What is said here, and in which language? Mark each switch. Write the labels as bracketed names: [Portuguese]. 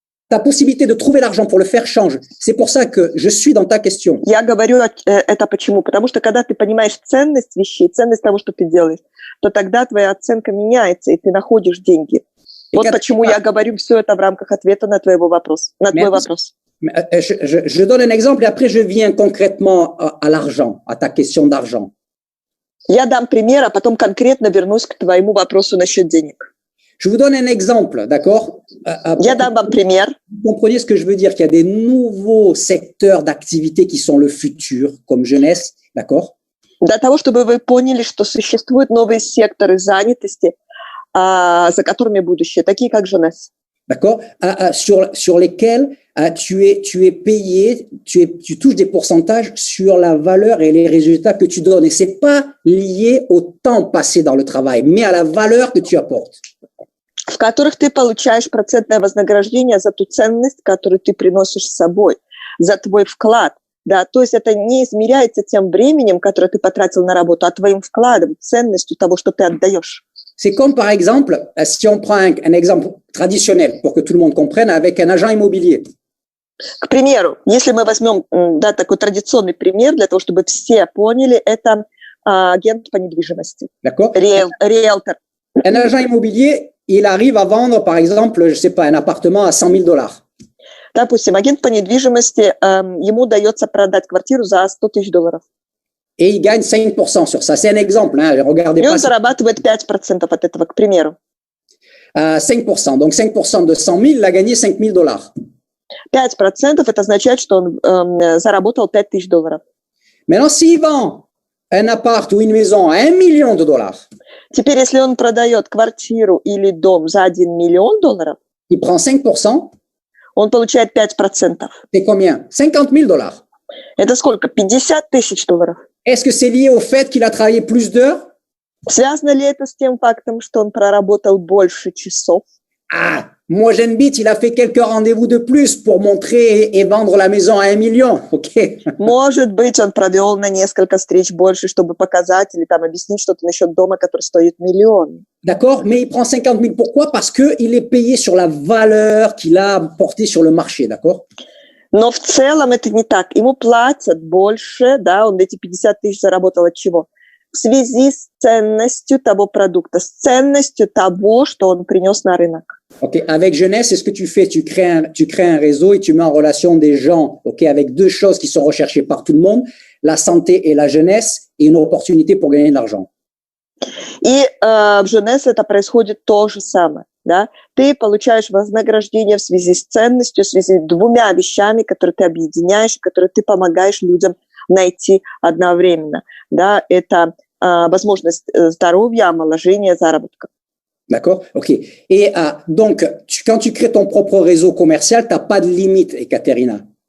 [French] Ta possibilité de trouver l'argent pour le faire change. C'est pour ça que je suis dans ta question. [Russian] Я говорю это почему? Потому что когда ты понимаешь ценность вещей, ценность того, что ты делаешь, то тогда твоя оценка меняется, и ты находишь деньги. Вот почему я говорю все это в рамках ответа на твой вопрос. [French] Je donne un exemple et après je viens concrètement à l'argent, à ta question d'argent. [Russian] Я дам пример, а потом конкретно вернусь к твоему вопросу насчет денег. [French] Je vous donne un exemple, d'accord? [Russian] Я дам вам пример. [French] Vous comprenez ce que je veux dire, qu'il y a des nouveaux secteurs d'activité qui sont le futur, comme jeunesse, d'accord? [Russian] Для того, чтобы вы поняли, что существуют новые секторы занятости, за которыми будущее, такие как jeunesse. [French] d'accord, sur lesquels tu es payé, tu touches des pourcentages sur la valeur et les résultats que tu donnes. Et c'est pas lié au temps passé dans le travail, mais à la valeur que tu apportes. [Russian] В которых ты получаешь процентное вознаграждение за ту ценность, которую ты приносишь с собой, за твой вклад. Да, то есть это не измеряется тем временем, которое ты потратил на работу, а твоим вкладом, ценностью того, что ты отдаешь. [French] C'est comme par exemple, si on prend un exemple traditionnel pour que tout le monde comprenne, avec un agent immobilier. [Russian] К примеру, если мы возьмем такой традиционный пример, для того, чтобы все поняли, это агент по недвижимости. [French] D'accord? [Russian] Риэлтор. [French] Un agent immobilier, il arrive à vendre, par exemple, je sais pas, un appartement à 100 000 $. [Russian] Допустим, агент по недвижимости, ему удается продать квартиру за $100 000. [French] Et il gagne 5% sur ça. C'est un exemple, hein. Regardez [Russian] И [French] pas. [Russian] он зарабатывает 5% от этого, к примеру. [French] 5%. Donc 5% de 100 000, il a gagné 5 000 $. [Russian] 5% это означает, что он заработал $5 000. [French] Maintenant, s'il vend un appart ou une maison à 1 million de $, [Russian] Теперь, если он продает квартиру или дом за $1 миллион, [French] il prend 5%. [Russian] он получает 5%. [French] C'est combien? 50 000 $. [Russian] Это сколько? $50 000. [French] Est-ce que c'est lié au fait qu'il a travaillé plus d'heures? [Russian] Связано ли это с тем фактом, что он проработал больше часов? [French] Ah, moi j'habite, il a fait quelques rendez-vous de plus pour montrer et vendre la maison à 1 million. OK. [Russian] Может быть, он провел на несколько встреч больше, чтобы показать или там объяснить что-то насчет дома, который стоит $1 миллион. [French] D'accord, mais il prend 50 000. Pourquoi? Parce que il est payé sur la valeur qu'il a portée sur le marché, d'accord? [Russian] Но в целом это не так. Ему платят больше, да, он эти 50 000 заработал от чего? В связи с ценностью того продукта, с ценностью того, что он принес на рынок. [French] OK, avec Jeunesse, c'est ce que tu fais, tu crées un réseau et tu mets en relation des gens, OK, avec deux choses qui sont recherchées par tout le monde, la santé et la jeunesse, et une opportunité pour gagner de l'argent. [Russian] И в Женес это происходит то же самое. Да? Ты получаешь вознаграждение в связи с ценностью, в связи с двумя вещами, которые ты объединяешь, которые ты помогаешь людям найти одновременно. Да? Это возможность здоровья, омоложения, заработка. [French] D'accord? OK. Et donc, quand tu crées ton propre réseau commercial, tu n'as pas de limite, Ekaterina.